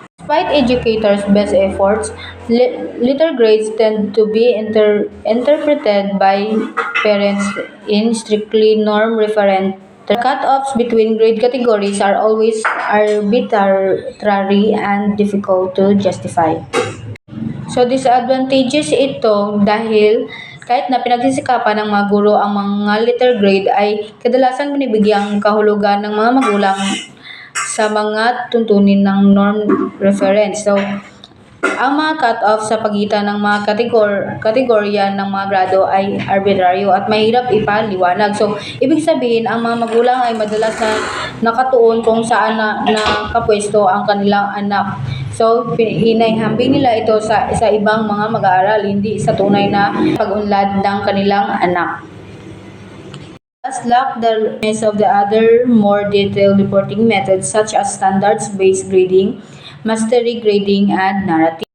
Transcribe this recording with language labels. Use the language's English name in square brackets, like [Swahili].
[English] Despite educators' best efforts, letter grades tend to be interpreted by parents in strictly norm-referent. The cut-offs between grade categories are always arbitrary and difficult to justify. [Filipino] So, disadvantages ito dahil kahit na pinagsisikapan ng mga guro ang mga letter grade ay kadalasang binibigyang kahulugan ng mga magulang sa mga tuntunin ng norm reference. So, Ang mga cut-off sa pagitan ng mga kategorya ng mga grado ay arbitraryo at mahirap ipaliwanag. So, ibig sabihin, ang mga magulang ay madalas na nakatuon kung saan nakapwesto ang kanilang anak. So, hinahambing nila ito sa ibang mga mag-aaral, hindi sa tunay na pag-unlad ng kanilang anak. [English] Thus lack the rest of the other more detailed reporting methods such as standards-based grading, mastery grading, and narrative.